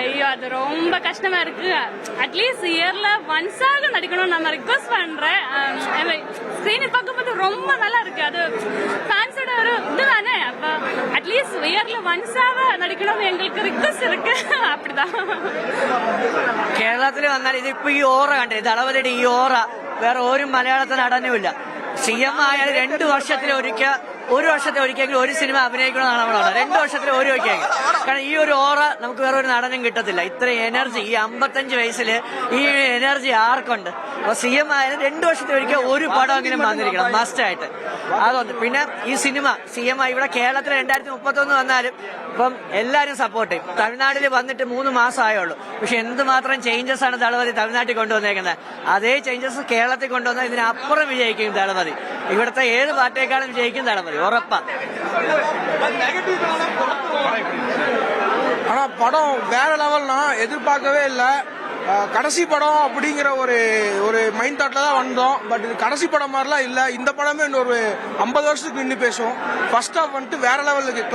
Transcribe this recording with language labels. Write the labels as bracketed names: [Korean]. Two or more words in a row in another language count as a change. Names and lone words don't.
[Tamil] ஐயோ, அது ரொம்ப கஷ்டமா இருக்கு. [English] at least year once [Tamil] ஆக நடிக்கணும் நம்ம ரிக்வெஸ்ட் பண்றேன். ஸ்கிரீனை பார்க்கும்போது ரொம்ப நல்லா இருக்கு. அது ஃபேன்ஸோட ஒரு இதுதானே. அப்ப [English] at least year once [Tamil] ஆக நடிக்கணும் எங்களுக்கு ரிக்வெஸ்ட் இருக்கு. அப்படிதான். [Malayalam] കേരളത്തിൽ വന്നാൽ ഇതിപ്പോ ഈ ഓറ കണ്ടേ, തളപതിയുടെ ഈ ഓറ വേറെ ഒരു മലയാളത്തെ നടനുമില്ല. CM ആയാലും 2 വർഷത്തിലൊരിക്കൽ, 1 വർഷത്തിലൊരിക്കലെങ്കിലും ഒരു സിനിമ അഭിനയിക്കണമെന്നാണ് നമ്മളവിടെ. 2 വർഷത്തിലൊരിക്കൽ. കാരണം ഈ ഒരു ഓറ നമുക്ക് വേറെ ഒരു നടനും കിട്ടത്തില്ല. ഇത്ര എനർജി ഈ 55 വയസ്സിൽ ഈ എനർജി ആർക്കുണ്ട്? അപ്പൊ CM ആയാലും 2 വർഷത്തിലൊരിക്കൽ ഒരു പടമെങ്കിലും വന്നിരിക്കണം, മസ്റ്റ് ആയിട്ട്. അതൊന്ന്. പിന്നെ ഈ സിനിമ CM ഇവിടെ കേരളത്തിൽ 2031 വന്നാലും ഇപ്പം എല്ലാരും സപ്പോർട്ട് ചെയ്യും. തമിഴ്നാട്ടിൽ വന്നിട്ട് 3 മാസം ആയുള്ളൂ. പക്ഷെ എന്തുമാത്രം ചേഞ്ചസ് ആണ് തളപതി തമിഴ്നാട്ടിൽ കൊണ്ടുവന്നേക്കുന്നത്. അതേ ചേഞ്ചസ് കേരളത്തിൽ കൊണ്ടുവന്നാൽ ഇതിനപ്പുറം വിജയിക്കും തളപതി. ഇവിടുത്തെ ഏത് പാർട്ടിയേക്കാളും വിജയിക്കും തളപതി, ഉറപ്പാ. [Tamil] ஆனா படம் வேற லெவல்னா எதிர்பார்க்கவே இல்லை. கடைசி படம் அப்படிங்கிற ஒரு [English] mind thought [Tamil] தான் வந்தோம். பட் இது கடைசி படம் மாதிரிலாம் இல்ல. இந்த படமே இன்னொரு 50 வருஷத்துக்கு நின்று பேசும். [English] first half [Tamil] வந்துட்டு வேற லெவல் இருக்கு.